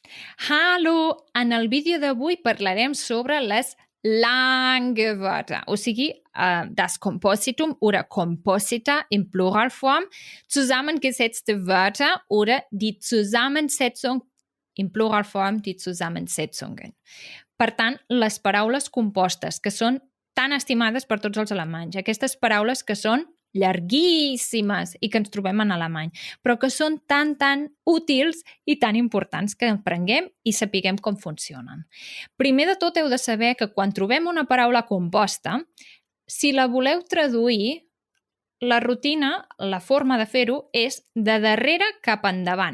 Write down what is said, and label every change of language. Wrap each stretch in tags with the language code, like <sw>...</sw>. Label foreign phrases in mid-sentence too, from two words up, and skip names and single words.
<ca>Hallo! En el vídeo d'avui parlarem sobre les</ca> <de>lange Wörter,</de> <ca>o sigui,</ca> <de>das Kompositum oder Komposita in Pluralform, zusammengesetzte Wörter oder die Zusammensetzung, in Pluralform die Zusammensetzungen.</de> <ca>Per tant, les paraules compostes, que són tan estimades per tots els alemanys, aquestes paraules que són llarguíssimes i que ens trobem en alemany, però que són tan útils i tan importants que aprenguem i sapiguem com funcionen. Primer de tot, heu de saber que quan trobem una paraula composta, si la voleu traduir, la rutina, la forma de fer-ho, és de darrere cap endavant.</ca>